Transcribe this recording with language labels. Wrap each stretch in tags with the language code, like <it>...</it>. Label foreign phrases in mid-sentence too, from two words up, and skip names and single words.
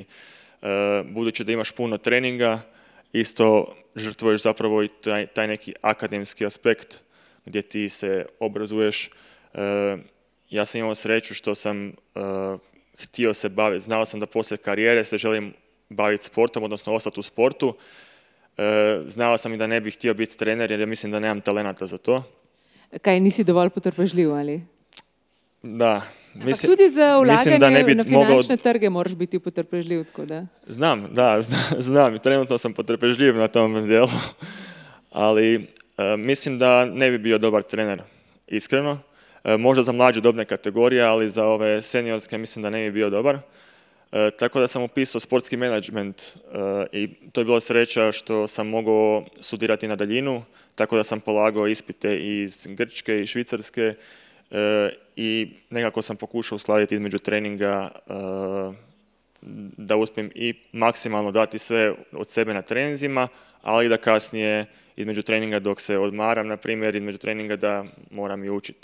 <hr>Budući da imaš puno treninga, isto žrtvuješ zapravo i taj neki akademski aspekt gdje ti se obrazuješ. Ja sam imao sreću što sam htio se baviti, znao sam da poslije karijere se želim baviti sportom, odnosno ostati u sportu. Znao sam i da ne bih htio biti trener jer ja mislim da nemam talenata za to.</hr> <sl>Kaj, nisi dovolj potrpežljiv ali?</sl> <hr>Da.</hr> <sl>Tudi za ulaganje na finančne</sl> <hr>mogao...</hr> <sl>trge moraš biti potrpežljiv.</sl> <hr>Da. Znam, da, znam. Trenutno sam potrpežljiv na tom dijelu. Ali mislim da ne bi bio dobar trener, iskreno. Možda za mlađe dobne kategorije, ali za ove seniorske mislim da ne bi bio dobar. Tako da sam upisao sportski menadžment i to je bilo sreća što sam mogao studirati na daljinu, tako da sam polagao ispite iz Grčke i Švicarske i nekako sam pokušao uskladiti između treninga da uspijem i maksimalno dati sve od sebe na treninzima, ali da kasnije između treninga dok se odmaram, na primjer, između treninga da moram i učiti.</hr>